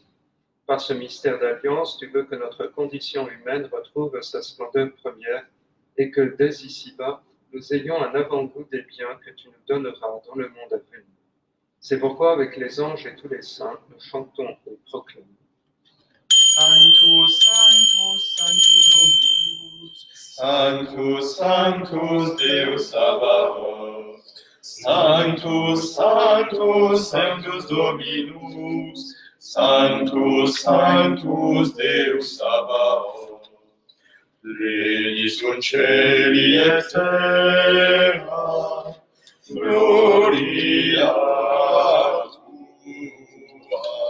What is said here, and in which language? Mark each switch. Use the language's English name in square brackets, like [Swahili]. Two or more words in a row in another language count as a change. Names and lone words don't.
[French] Par ce mystère d'alliance, tu veux que notre condition humaine retrouve sa splendeur première et que dès ici-bas, nous ayons un avant-goût des biens que tu nous donneras dans le monde à venir. C'est pourquoi, avec les anges et tous les saints, nous chantons et proclamons. [Latin] Sanctus, Sanctus, Sanctus Dominus, Sanctus, Sanctus Deus Sabaoth, Sanctus, Sanctus, Sanctus Dominus, Sanctus, Sanctus Deus Sabaoth, Pleni sunt celi et terra, gloria tua.